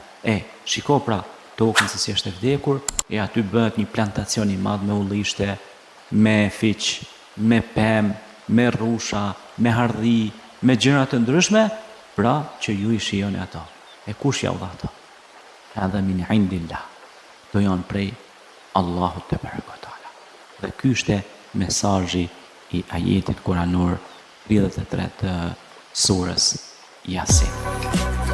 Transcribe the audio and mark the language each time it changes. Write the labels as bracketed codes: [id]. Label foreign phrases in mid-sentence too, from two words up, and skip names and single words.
[sq] Shiko pra tokën se si është e vdekur, aty bëhet një plantacion i madh me ullishte, me fiq, me pemë, me rrusha, me hardhi, me gjëra të ndryshme, pra që ju i shijoni ato. Kush ja u dha ato? [ar] هذا من عند الله. [sq] Do janë prej Allahut te barekutaala. Dhe ky është mesazhi i ajetit kuranor 33 të surës Yasin.